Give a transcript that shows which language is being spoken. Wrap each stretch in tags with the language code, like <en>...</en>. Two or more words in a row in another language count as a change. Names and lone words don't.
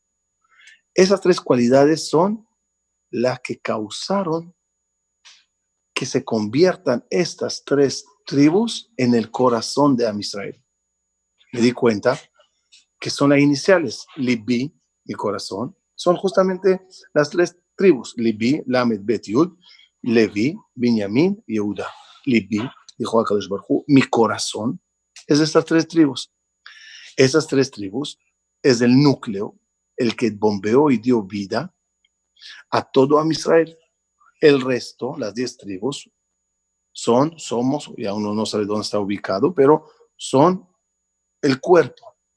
<es>Esas 3 cualidades son las que causaron que se conviertan estas 3 tribus en el corazón de Am Israel. Me di cuenta que son las iniciales, Libi, mi corazón, son justamente las 3 tribus, Libi, Lamed, Bet, Yud, Levi, Binyamin, Yehuda. Libi, dijo</es> <he>הקדוש ברוך הוא,</he> <es>mi corazón es de estas 3 tribus. Esas 3 tribus es el núcleo, el que bombeó y dio vida a todo Am Israel. El resto, las 10 tribus, somos, ya uno no sabe dónde está ubicado, pero son el cuerpo.</es>